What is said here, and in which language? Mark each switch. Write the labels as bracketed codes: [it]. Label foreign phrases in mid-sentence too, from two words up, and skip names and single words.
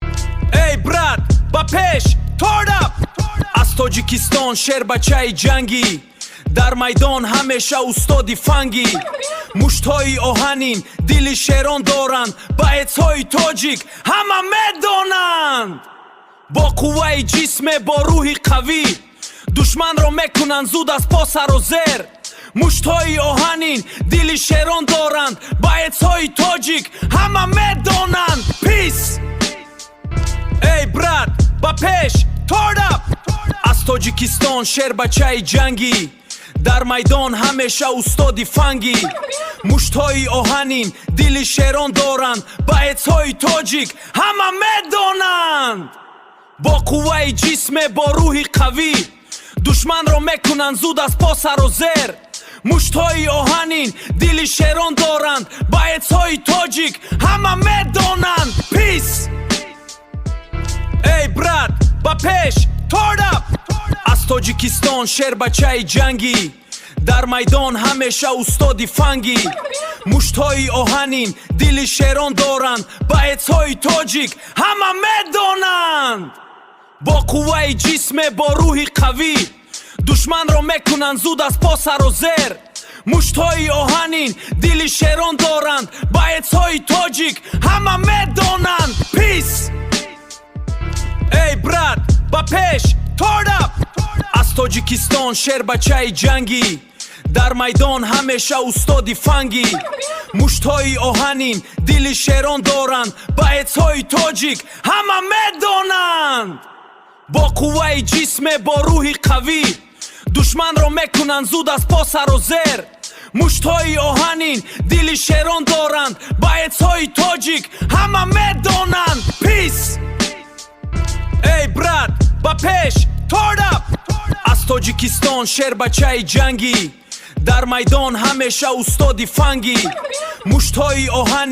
[tg] Эй, брат, ба пеш, [en] turn up! [tg] Аз Тоҷикистон шер бачаи ҷангӣ, дар майдон ҳамеша устоди фангӣ. Муштҳои оҳанин, дили шерон доранд, ба эцҳои тоҷик ҳама медонанд. Бо қувваи ҷисме, бо рӯҳи қавӣ, душманро мекунанд зуд аз по сару зер. Муштҳои оҳанин, дили шерон доранд, ба эцҳои тоҷик ҳама медонанд. Пис! Эй, брат, ба пеш, [en] turn up! [tg] Аз Тоҷикистон шер бачаи ҷангӣ, дар майдон ҳамеша устоди фангӣ. Муштҳои оҳанин, дили шерон доранд, ба эцҳои тоҷик ҳама медонанд. Бо қувваи ҷисме, бо рӯҳи қавӣ, душманро мекунанд зуд аз по сару зер. Муштҳои оҳанин, дили шерон доранд, ба эцҳои тоҷик ҳама медонанд. Пис! Эй, брат, ба пеш, [en] turn up! [tg] Аз Тоҷикистон шер бачаи ҷангӣ, дар майдон ҳамеша устоди фангӣ. Муштҳои оҳанин, дили шерон доранд, ба эцҳои тоҷик ҳама медонанд. Бо қувваи ҷисме, бо рӯҳи қавӣ, душманро мекунанд зуд аз по сару зер. Муштҳои оҳанин, дили шерон доранд, ба эцҳои тоҷик ҳама медонанд. Пис! Эй, брат, ба пеш, [en] turn up! [tg] Аз Тоҷикистон шер бачаи ҷангӣ, дар майдон ҳамеша устоди фангӣ. Муштҳои оҳанин, дили шерон доранд, ба эцҳои тоҷик ҳама медонанд. Бо қувваи ҷисме, бо рӯҳи қавӣ, душманро мекунанд зуд аз по сару зер. Муштҳои оҳанин, дили шерон доранд, ба эцҳои тоҷик ҳама медонанд. Пис! Эй, брат, ба пеш, [en] turn up! [tg] Аз Тоҷикистон шер бачаи ҷангӣ, дар майдон ҳамеша устоди фангӣ. Муштҳои оҳанин,